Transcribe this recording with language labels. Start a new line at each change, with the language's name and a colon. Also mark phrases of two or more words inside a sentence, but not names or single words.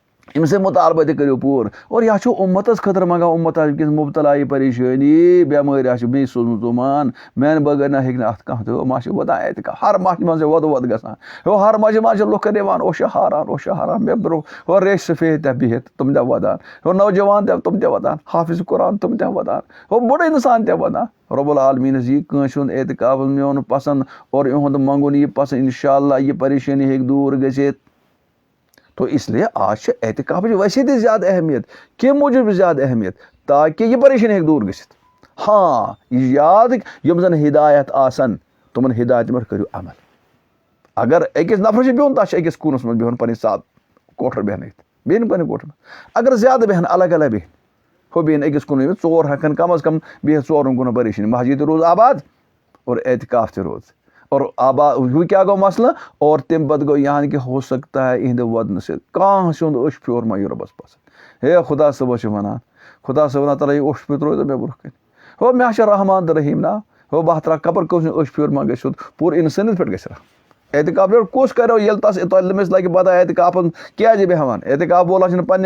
Kashmiri: أمس مطالبہ تہِ کٔرِو پوٗرٕ اور یہِ چھُ اُمتس خٲطرٕ منٛگان اُمت وٕنکٮ۪س مُبتلا یہِ پریشٲنی بٮ۪مٲرۍ چھِ بیٚیہِ سوٗزمُت ژوٗمان میانہِ بغٲر نہ ہیٚکہِ نہٕ اَتھ کانٛہہ تہٕ ما چھِ واتان اعتکاف ہر ماہہِ منٛز چھِ وۄدٕ گژھان ہر ماجہِ منٛز چھِ لُکن یِوان اوشا ہاران مےٚ برونٛہہ ریش سفید تہِ بِہِتھ تِم تہِ وَدان نوجوان تہِ تِم تہِ وَدان حافظ قرآن تِم تہِ وَدان بوٚڑ اِنسان تہِ وَدان
Arabic: رۄب العالمیٖنَس
Kashmiri: یی کٲنٛسہِ ہُنٛد اعتکاف میون پسنٛد اور یِہُنٛد منٛگُن یی پسنٛد
Arabic: اِنشاء اللہ
Kashmiri: یہِ پریشٲنی ہیٚکہِ دوٗر گٔژھِتھ
Urdu: تو اس لیے آج
Kashmiri: چھِ اعتکافٕچ ویسے تہِ زیادٕ اہمیت کَمہِ موٗجوٗب زیادٕ اہمیت تاکہِ یہِ پریشٲنی ہیٚکہِ دوٗر گٔژھِتھ ہاں یہِ یاد یِم زن ہدایت آسن تِمن ہدایتن پٮ۪ٹھ کٔرِو عمل اگر أکِس نفرس چھُ بِہُن تتھ چھُ أکِس کوٗنس منٛز بِہُن پنٕنۍ ساتھ کوٹھر بیٚہنٲیِتھ بیٚیہِ نہٕ پنٕنہِ کوٹھر منٛز اگر زیادٕ بیٚہن الگ الگ بیٚہن ہُہ بیٚہن أکِس کُنُے ژور ہٮ۪کن کم از کم بِہِتھ ژورن کُن پریشٲنی مسجد تہِ روٗز آباد اور اعتکاف تہِ روٗز اور آباد ہُہ کیٛاہ گوٚو مسلہٕ اور تمہِ پتہٕ گوٚو
Urdu: یعنی کہِ ہو سکتا ہے
Kashmiri: یِہنٛدِ وَدنہٕ سۭتۍ کانٛہہ سُنٛد اوٚش پھیوٗر ما یی رۄبس پسنٛد ہے خۄدا صٲبس چھُ وَنان خۄدا صٲب وَنان ترٛٲیِو اوٚش پھیوٗر ترٛٲیِو مےٚ برونٛہہ کَنہِ ہو مےٚ چھُ رحمان تہٕ رحیٖم ناو ہو بہٕ ترٛاوٕ کپر کٲنٛسہِ ہُنٛد اوٚش پھیوٗر ما گژھِ سیوٚد پوٗرٕ اِنسٲنیت پٮ۪ٹھ گژھِ رحم اعتکاف پٮ۪ٹھ کُس کریو ییٚلہِ تٔمِس لگہِ پتہ اعتکافن کیازِ بیٚہوان اعتکاف وولا چھُنہٕ پننہِ